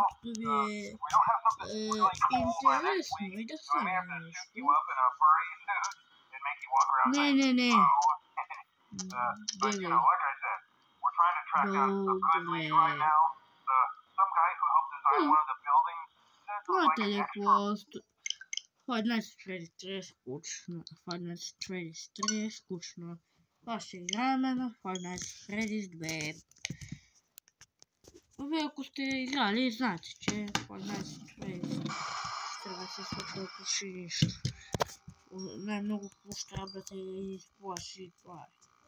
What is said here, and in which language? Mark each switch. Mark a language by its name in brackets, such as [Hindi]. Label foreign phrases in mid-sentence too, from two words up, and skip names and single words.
[English] We don't have something really cool by next week, so I may have to shoot you up in a furry suit and make you walk around but like I said, we're trying to track down a good lead right now. Some guy who helped design one of the buildings said like an extra. [Bulgarian] Five Nights at Freddy's 3 скучно. Five Nights at Freddy's 3 скучно. Това ще играем на Five Nights at Freddy's 2. Вие ако сте играли, знаете, че Five Nights at Freddy's трябва да се случва почти нищо. Най-много какво трябва да те изплаши, това е.